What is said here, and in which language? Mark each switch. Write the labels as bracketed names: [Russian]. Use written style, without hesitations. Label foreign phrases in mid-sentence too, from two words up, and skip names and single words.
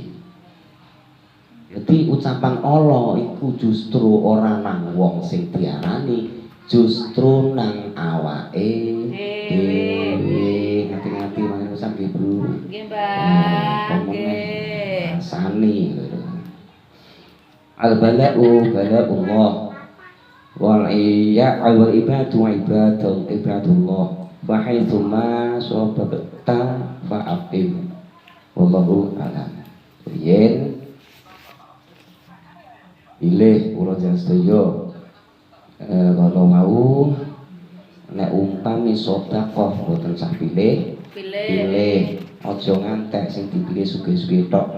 [Javanese] Jadi ucapan Allah iku justru ora nang wong sing diarani, justru nang awake dhewe. Ngati-ngati maneh sampe Bu. Nggih, Mbak. Nggih. Sani. [Arabic] البلاء بلاء الله والعباد عباد الله وحيث ما سبقت فأقم. والله أعلم. [Javanese] Yen pilih kula sedaya [Indonesian] kalau mau [Javanese] nek umpami sedekah boten sah pilih aja ngantek sing dipilih sugih-sugih tok.